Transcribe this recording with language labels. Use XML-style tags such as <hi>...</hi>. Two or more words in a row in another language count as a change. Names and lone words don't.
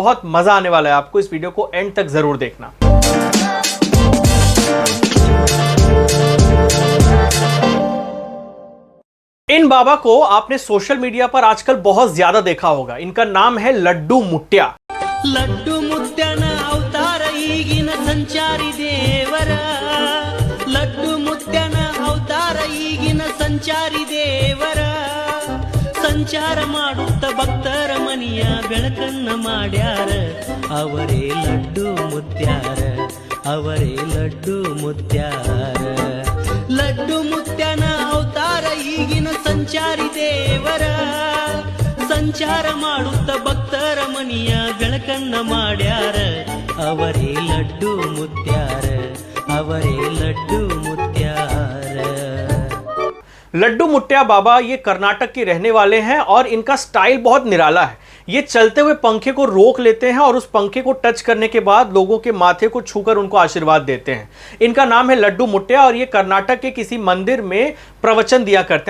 <hi>बहुत मजा आने वाला है आपको, इस वीडियो को एंड तक जरूर देखना। इन बाबा को आपने</hi> <en>social media</en> <hi>पर आजकल बहुत ज्यादा देखा होगा। इनका नाम है लड्डू मुट्या।</hi> <kn>ಲಡ್ಡು ಮುತ್ಯಾನ ಅವತಾರ ಈಗಿನ ಸಂಚಾರಿ ದೇವರ ಲಡ್ಡು ಮುತ್ಯಾನ ಅವತಾರ ಈಗಿನ ಸಂಚಾರಿ ದೇವರ ಸಂಚಾರ ಮಾಡುತ್ತ ಭಕ್ತರ ಮನಿಯ ಬೆಳಕನ್ನ ಮಾಡ್ಯಾರ ಅವರೇ ಲಡ್ಡು ಮುತ್ಯಾರ ಅವರೇ ಲಡ್ಡು ಮುತ್ಯಾರ ಲಡ್ಡು ಮುತ್ಯಾನ ಅವತಾರ ಈಗಿನ ಸಂಚಾರಿ ದೇವರ ಸಂಚಾರ ಮಾಡುತ್ತ ಭಕ್ತರ ಮನಿಯ ಬೆಳಕನ್ನ ಮಾಡ್ಯಾರ ಅವರೇ ಲಡ್ಡು ಮುತ್ಯಾರ ಅವರೇ ಲಡ್ಡು ಮುತ್ಯಾರ।</kn> <hi>लड्डू मुट्या बाबा ये कर्नाटक के रहने वाले हैं और इनका स्टाइल बहुत निराला है। ये चलते हुए पंखे को रोक लेते हैं और उस पंखे को टच करने के बाद लोगों के माथे को छूकर उनको आशीर्वाद देते हैं। इनका नाम है लड्डू मुट्या और ये कर्नाटक के किसी मंदिर में प्रवचन दिया करते हैं।</hi>